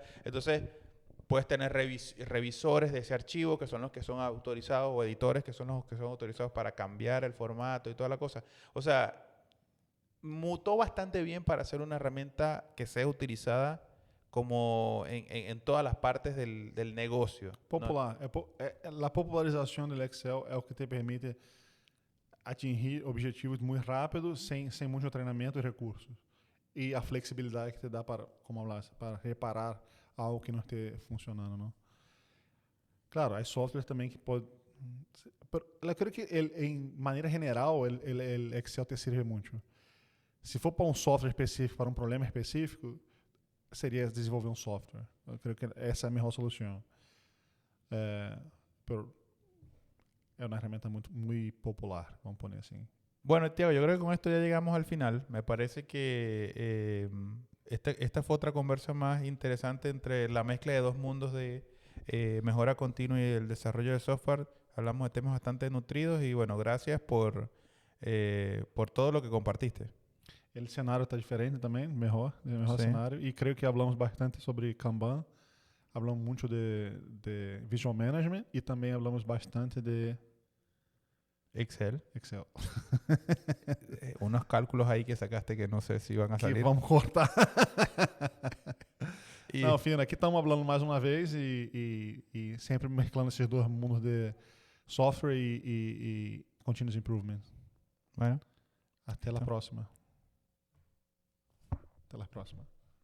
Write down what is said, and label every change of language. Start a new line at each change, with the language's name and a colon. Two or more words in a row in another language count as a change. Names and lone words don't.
Spanish: Entonces puedes tener revisores de ese archivo que son los que son autorizados o editores que son los que son autorizados para cambiar el formato y toda la cosa. O sea, mutó bastante bien para ser una herramienta que sea utilizada como en todas las partes del negocio.
Portuguese: Popular. A popularização do Excel é o que te permite atingir objetivos muito rápidos, sem muito treinamento e recursos. E a flexibilidade que te dá para,
Spanish: como hablaste,
Portuguese: para reparar algo que não esteja funcionando, não? Claro, há softwares também que podem... Eu creio que, em maneira geral, o Excel te serve muito. Se for para um software específico, para um problema específico, seria desenvolver um software. Eu creio que essa é a melhor solução. Pero é uma ferramenta muito popular,
Spanish: vamos poner
Portuguese: assim.
Spanish: Bueno, Tiago, yo creo que con esto ya llegamos al final. Me parece que esta fue otra conversa más interesante entre la mezcla de dos mundos de mejora continua y el desarrollo de software. Hablamos de temas bastante nutridos y bueno, gracias por todo lo que compartiste.
Portuguese: O cenário está diferente também, melhor cenário. E creio que falamos bastante sobre Kanban, falamos muito de Visual Management e também falamos bastante de Excel.
Spanish: Unos cálculos ahí que sacaste que no sé si van a salir.
Portuguese: Que vamos cortar. Não, Fina, aqui estamos falando mais uma vez e sempre mesclando esses dois mundos de software e
English: continuous improvement.
Spanish: Bueno.
Portuguese: Até a próxima. Até a próxima.